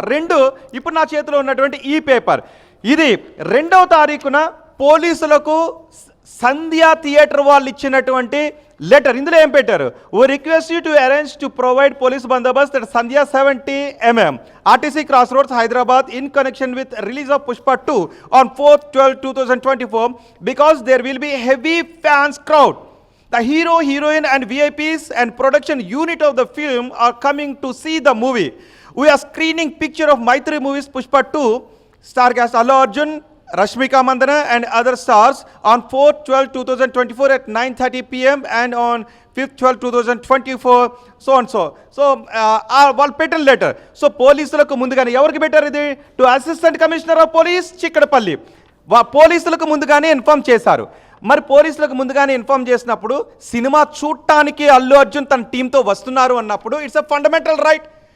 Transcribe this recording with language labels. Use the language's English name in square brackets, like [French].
[Telugu] 2, ఇప్పుడు నా చేతిలో ఉన్నటువంటి ఈ పేపర్, ఇది 2వ తారీఖున పోలీసులకు సంధ్యా థియేటర్ వాళ్ళు ఇచ్చినటువంటి లెటర్. ఇందులో ఏం పెట్టారు? [English] ఓ request you to arrange to provide police బందోబస్త్ at Sandhya 70 mm RTC cross roads Hyderabad in connection with release of Pushpa 2 on 4/12/2024 because there will be heavy fans crowd. The hero, heroine and VIPs and production unit of the film are coming to see the movie. We are screening picture of Maitri movies Pushpa 2 star cast Allu Arjun, Rashmika Mandana and other stars on 4/12/2024 at 9:30 p.m. and on 5/12/2024 so and so. [Telugu] So వాళ్ళు పెట్టిన letter. So పోలీసులకు ముందుగానే ఎవరికి పెట్టారు ఇది? [English] To assistant commissioner of police Chikkadpally. [Telugu] పోలీసులకు ముందుగానే inform చేశారు. మరి పోలీసులకు ముందుగానే ఇన్ఫార్మ్ చేసినప్పుడు సినిమా చూడటానికి అల్లు అర్జున్ తన టీంతో వస్తున్నారు అన్నప్పుడు [English] It's a fundamental right.